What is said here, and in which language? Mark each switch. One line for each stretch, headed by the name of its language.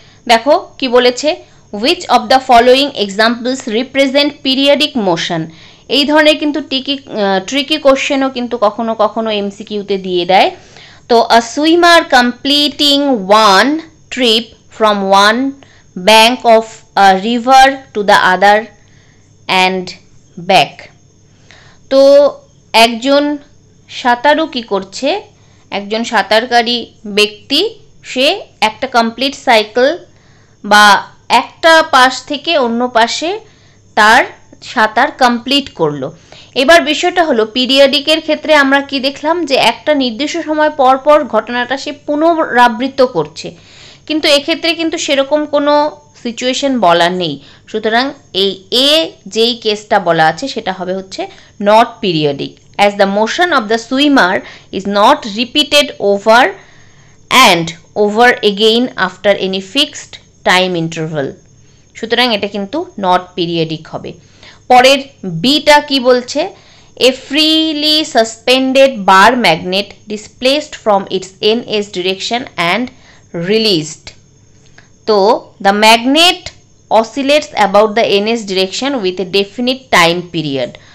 Bangla: দেখো কি বলেছে,
English: which of the following examples represent periodic motion।
Bangla: এই ধরনের কিন্তু ট্রিকি কোশ্চেনও কিন্তু কখনো কখনো এমসিকিউতে দিয়ে দেয়।
English: তো a swimmer completing one trip from one bank of a river to the other and back।
Bangla: তো একজন সাঁতারু কি করছে, একজন সাঁতারকারী ব্যক্তি, সে একটা কমপ্লিট সাইকেল বা একটা পাশ থেকে অন্য পাশে তার সাঁতার কমপ্লিট করলো। এবার বিষয়টা হলো পিরিয়ডিকের ক্ষেত্রে আমরা কি দেখলাম, যে একটা নির্দিষ্ট সময় পর পর ঘটনাটা সে পুনরাবৃত্ত করছে, কিন্তু এক্ষেত্রে কিন্তু সেরকম কোনো সিচুয়েশন বলা নেই। সুতরাং এই যেই কেসটা বলা আছে সেটা হবে হচ্ছে not periodic,
English: as the motion of the swimmer is not repeated over and over again after any fixed time interval.
Bangla: সুতরাং এটা কিন্তু নট পিরিয়ডিক হবে। পরের বিটা কি বলছে,
English: A freely suspended bar magnet displaced from its NS direction and released. তো the magnet oscillates about the NS direction with a definite time period.